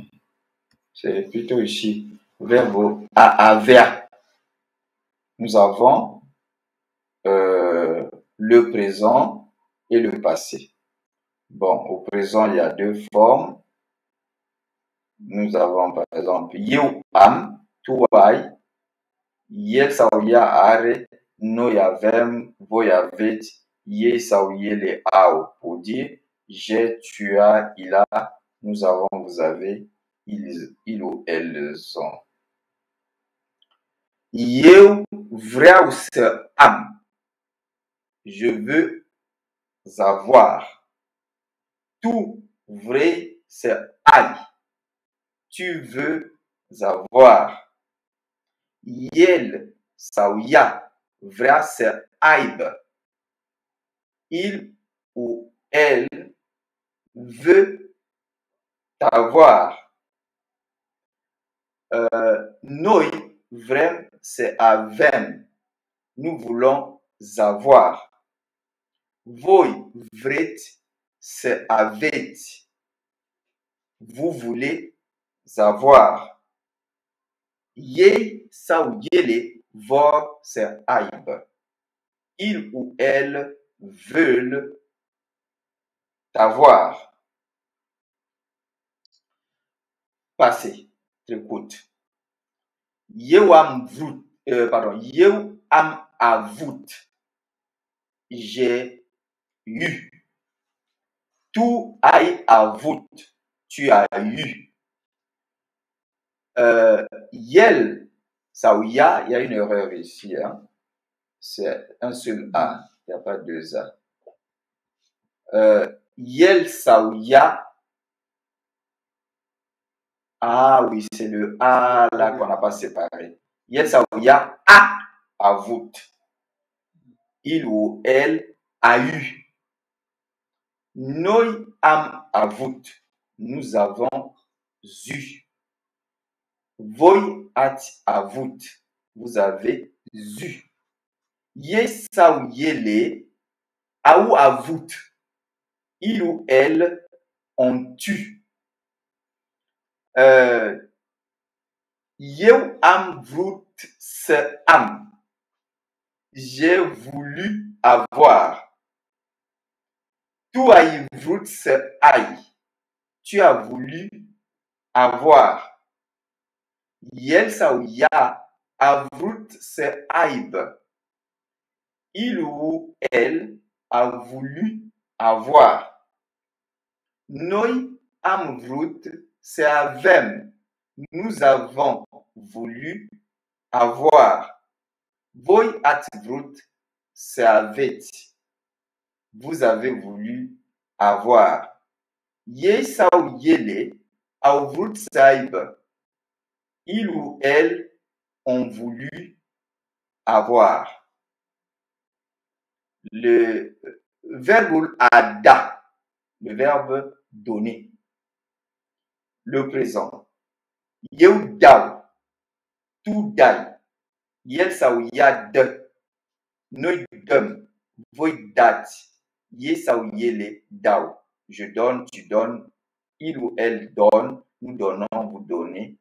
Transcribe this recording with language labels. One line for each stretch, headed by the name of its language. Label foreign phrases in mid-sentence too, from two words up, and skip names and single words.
French: C'est plutôt ici. Verbe avea. Nous avons le présent et le passé. Bon, au présent, il y a deux formes. Nous avons par exemple
Romanian: eu am, tu ai, el sau ea are, noi avem, voi aveți, ei sau ele au.
French: Pour dire j'ai, tu as, il a, nous avons, vous avez, il ou elles ont.
Romanian: Eu vreau să am.
French: Je veux avoir.
Romanian: Tu vrei să ai.
French: Tu veux avoir.
Romanian: El sau ea vrea să aibă.
French: Il ou elle veut avoir.
Romanian: Noi vrem să avem.
French: Nous voulons avoir.
Romanian: Voi vreți să aveți.
French: Vous voulez avoir.
Romanian: Ei sau ele vor să aibă.
French: Ils ou elles veulent avoir. Passé,
Romanian: trecut. Eu am vrut, eu am avut.
French: J'ai eu.
Romanian: Tu ai avut.
French: Tu as eu.
Romanian: El sau ea,
French: il y a une erreur ici. Hein? C'est un seul A. Il n'y a pas deux A.
Romanian: El sau ea.
French: Ah oui, c'est le A là qu'on n'a pas séparé.
Romanian: El sau ea a avut.
French: Il ou elle a eu.
Romanian: Noi am avut.
French: Nous avons eu.
Romanian: Voi ați avut.
French: Vous avez eu.
Romanian: Ei sau ele au avut.
French: Il ou elle ont eu.
Romanian: Eu am vrut să am.
French: J'ai voulu avoir.
Romanian: Tu ai vrut să ai.
French: Tu as voulu avoir.
Romanian: El sau ea a vrut să aibă.
French: Il ou elle a voulu avoir.
Romanian: Noi am vrut să avem.
French: Nous avons voulu avoir.
Romanian: Voi ați vrut să aveți.
French: Vous avez voulu avoir.
Romanian: Ei sau ele au vrut să aibă.
French: Il ou elle ont voulu avoir. Le verbe ada, le verbe donner. Le présent.
Romanian: Eu dau. Tu dai. El sau ea dă. Noi dăm. Voi dați. Ei sau ele dau.
French: Je donne, tu donnes. Il ou elle donne. Nous donnons, vous donnez.